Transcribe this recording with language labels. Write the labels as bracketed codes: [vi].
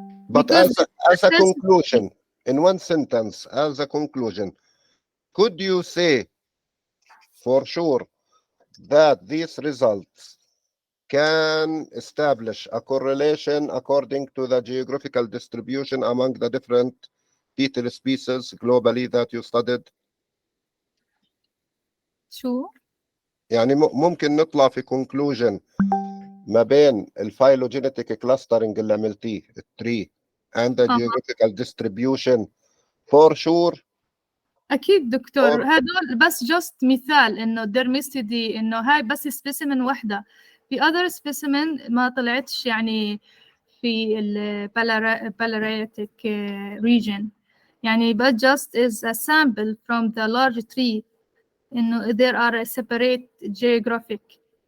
[en] But as a conclusion, in one sentence, as a conclusion, could you say for sure that these results can establish a correlation according to the geographical distribution among the different beetle species globally that you studied? [ar] شو؟ يعني ممكن نطلع في conclusion ما بين الفايلوجينيتيك كلاسترنج اللي عملتيه التري [en] and the geographical distribution for sure. [ar] اكيد دكتور، هدول بس جست مثال انه درميستيدي، انه هاي بس سبيسيمن واحده، في [en] other specimen [ar] ما طلعتش يعني في البالاريتيك region، يعني [en] but just is a sample from the large tree، [ar] انه [en] there are a separate geographic